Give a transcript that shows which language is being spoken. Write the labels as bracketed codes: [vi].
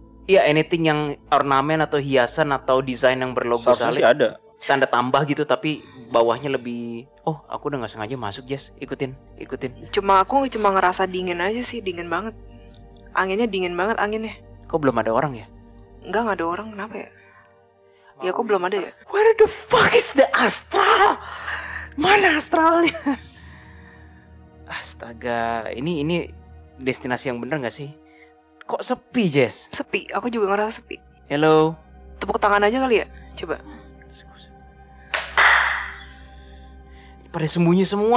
[id] Iya, anything yang ornamen atau hiasan atau desain yang berlogo Seharusnya sih salib. ada. Tanda tambah gitu tapi bawahnya lebih... Oh, aku udah nggak sengaja masuk, Jess. Ikutin. Aku cuma ngerasa dingin aja sih, dingin banget. Anginnya dingin banget anginnya. Kok belum ada orang ya? Enggak ada orang, kenapa ya? Ya kok belum ada ya? [en] Where the fuck is the astral? [id] Mana astralnya? Astaga, ini destinasi yang bener gak sih? Kok sepi, Jess? Sepi, aku juga ngerasa sepi. [en] Hello? [id] Tepuk tangan aja kali ya? Coba. Pada sembunyi semua